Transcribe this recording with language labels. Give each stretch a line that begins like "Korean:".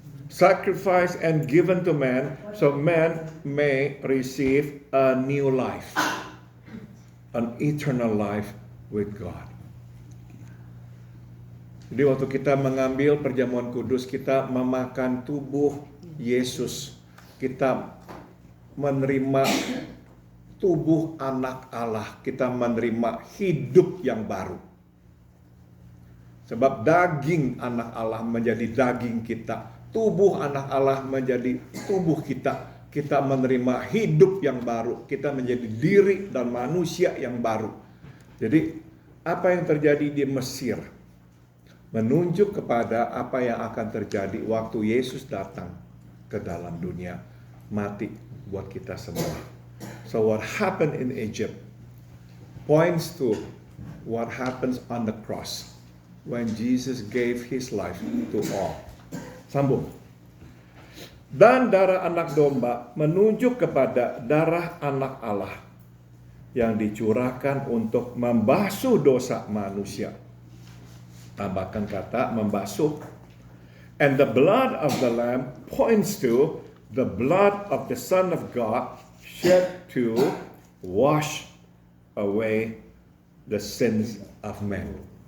English: Sacrificed and given to man, so man may receive a new life, an eternal life with God.
Indonesian: Jadi waktu kita mengambil perjamuan kudus, kita memakan tubuh Yesus. Kita menerima tubuh anak Allah. Kita menerima hidup yang baru. Sebab daging anak Allah menjadi daging kita. Tubuh anak Allah menjadi tubuh kita. kita menerima hidup yang baru, kita menjadi diri dan manusia yang baru. Jadi apa yang terjadi di Mesir menunjuk kepada apa yang akan terjadi waktu Yesus datang ke dalam dunia, mati buat kita semua.
English: So what happened in Egypt points to what happens on the cross when Jesus gave his life to all.
Indonesian: Sambung. Dan darah anak domba menunjuk kepada darah anak Allah yang dicurahkan untuk membasuh dosa manusia. Tambahkan kata membasuh.
English: And the blood of the Lamb points to the blood of the Son of God shed to wash away the sins of men.